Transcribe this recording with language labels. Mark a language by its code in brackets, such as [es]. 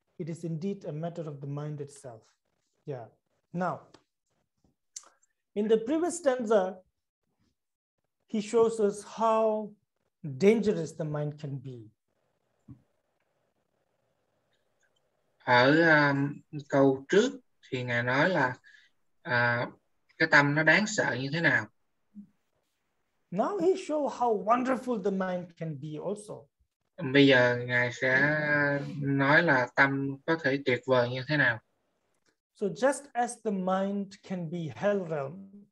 [en] It is indeed a matter of the mind itself. Yeah. Now, in the previous stanza, he shows us how dangerous the mind can be. [vi] Ở câu trước thì Ngài nói là cái tâm nó đáng sợ như thế nào. [en] Now he shows how wonderful the mind can be also. [vi] Bây giờ Ngài sẽ nói là tâm có thể tuyệt vời như thế nào. [en] So just as the mind can be hell realm,